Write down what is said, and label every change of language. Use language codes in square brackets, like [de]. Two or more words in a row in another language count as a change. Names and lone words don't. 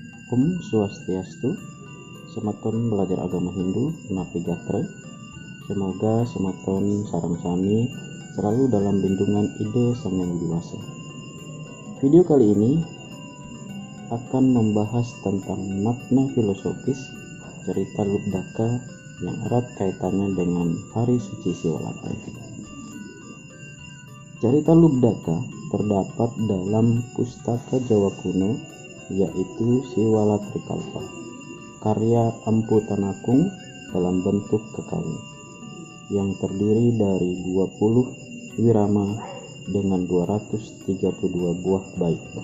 [id] Om Swastiastu. Sematon belajar agama Hindu, Napi Gatra. Semoga [ban] sematon sareng sami [id] selalu dalam lindungan Ide Sang Yang Widi Wasa. Video kali ini akan membahas tentang makna filosofis cerita Lubdaka yang erat kaitannya dengan hari suci Siwalatri. Cerita Lubdaka terdapat dalam pustaka Jawa kuno, yaitu Siwalatri Kalpa, karya Empu Tanakung dalam bentuk kekawin, yang terdiri dari 20 wirama dengan 232 buah bait.